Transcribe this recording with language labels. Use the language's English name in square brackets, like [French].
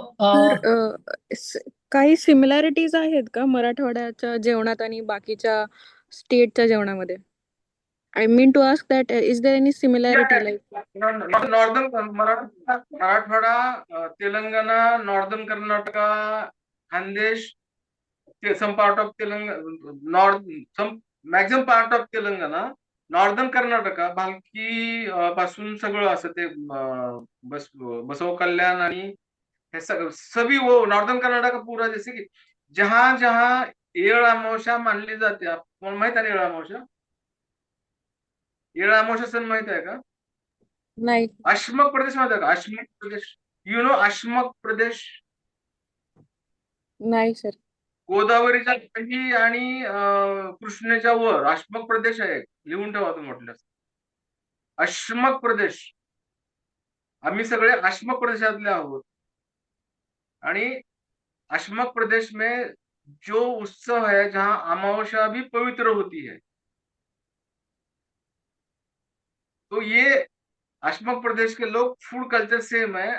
[Marathi] तर काही सिमिलॅरिटीज आहेत का मराठवाड्याच्या जेवणात आणि बाकीच्या स्टेटच्या जेवणामध्ये? [English] I mean to ask that is there any similarity like? Northern Marathwada, Telangana, northern Karnataka, Khandesh, some part of Telangana, north, some maximum part of Telangana, northern Karnataka, Bhalki [Marathi] पासून सगळं असं ते [English] Basavakalyan आणि हे [Hindi] सभी वो [English] Northern Karnataka पूरा. [Hindi] जैसे कि जहां जहां येळ अमावस्या [Marathi] मानली जाते. आपको माहित आहे येळ अमावस्या? येळ अमावस्या सण माहित आहे का? नाही. अश्मक प्रदेश माहित आहे का? अश्मक प्रदेश, [English] you know [Marathi] अश्मक प्रदेश? नाही सर. गोदावरीच्या खाली आणि कृष्णेच्या वर अश्मक प्रदेश आहे. लिहून ठेवा तुम्ही म्हटलं. अश्मक प्रदेश. आम्ही सगळे अश्मक प्रदेशातले आहोत आणि [Hindi] अश्मक प्रदेश में जो उत्सव है जहां अमावस्या भी पवित्र होती है, तो ये अश्मक प्रदेश के लोग फूड कल्चर सेम है.